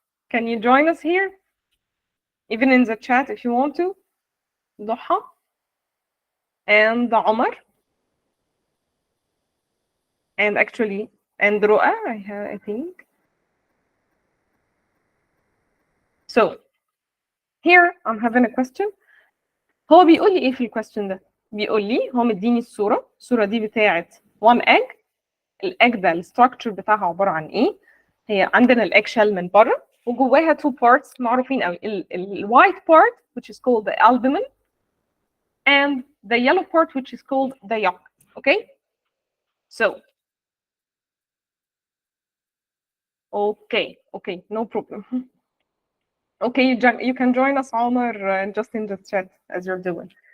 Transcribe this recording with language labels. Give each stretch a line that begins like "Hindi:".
English: Can you join us here? Even in the chat if you want to. Doha. And Omar. And actually, and Ru'a, I think. So here I'm having a question.
Arabic: هو بيقول لي ايه في الكويستشن ده؟ بيقول لي هو مديني الصورة دي بتاعت
English: one egg.
Arabic: الايج ده الستراكشر بتاعها عبارة عن ايه؟ هي عندنا الايج شيل من بره وجواها
English: two parts
Arabic: معروفين قوي.
English: الوايت part which is called the albumin and the yellow part which is called the yolk. Okay? So okay, no problem. Okay, you can join us, Omar, just in the chat as you're doing.